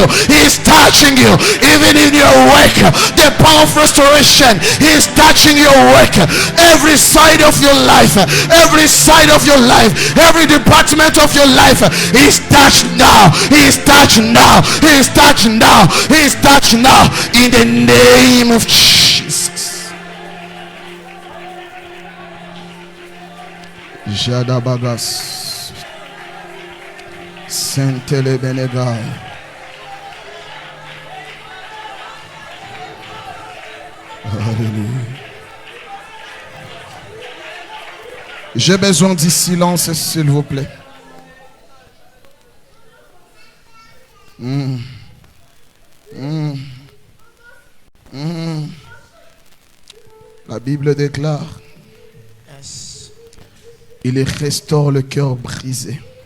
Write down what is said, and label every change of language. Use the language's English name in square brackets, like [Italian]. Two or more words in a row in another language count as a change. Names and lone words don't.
[English] He's touching you, even in your work. The power of restoration is touching your work. Every side of your life, every side of your life, every department of your life is touched now. He is touched now. He is touched now. He is touched now. In the name of Jesus. Jadabagas. Sentele Benegai. [French] Alléluia. J'ai besoin du silence, s'il vous plaît. La Bible déclare, il restaure le cœur brisé.